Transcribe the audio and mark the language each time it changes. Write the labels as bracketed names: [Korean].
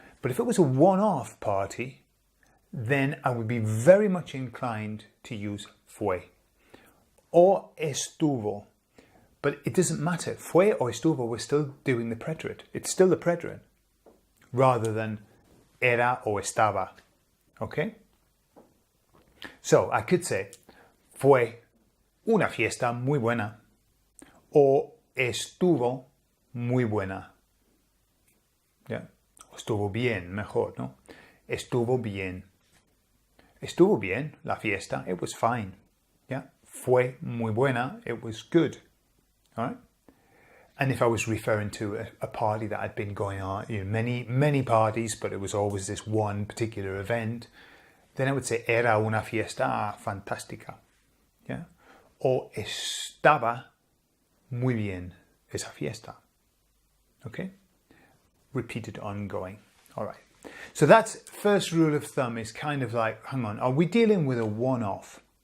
[English] But if it was a one-off party, then I would be very much inclined to use fue or estuvo. But it doesn't matter. Fue or estuvo, we're still doing the preterite. It's still the preterite rather than [Spanish] era o estaba. [English] Okay? So I could say, [Spanish] fue una fiesta muy buena o estuvo muy buena. Yeah? Estuvo bien, mejor, ¿no? Estuvo bien. Estuvo bien la fiesta. [English] It was fine. Yeah? [Spanish] Fue muy buena. [English] It was good. All right? And if I was referring to a party that had been going on, many parties, but it was always this one particular event, then I would say [Spanish] era una fiesta fantástica. [English] Yeah? [Spanish] O estaba muy bien esa fiesta. [English] Okay? Repeated ongoing. All right. So that's first rule of thumb is kind of like, hang on, are we dealing with a one-off?